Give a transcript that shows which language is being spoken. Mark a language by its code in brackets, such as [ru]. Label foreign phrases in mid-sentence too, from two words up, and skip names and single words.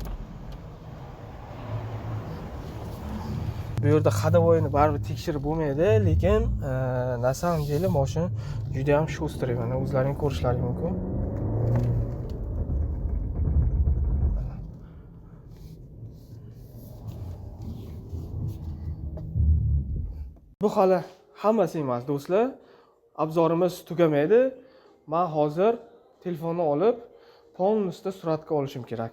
[uz] Bu yerda ходовойni baribir tekshirib bo'lmaydi, lekin [ru] na самом деле [uz] mashina juda ham shustri. Mana o'zlaring ko'rishlaring mumkin. Bu hali hammasi emas do'stlar. Obzorimiz tugamaydi. Men hozir telefonni olib polностью suratga olishim kerak.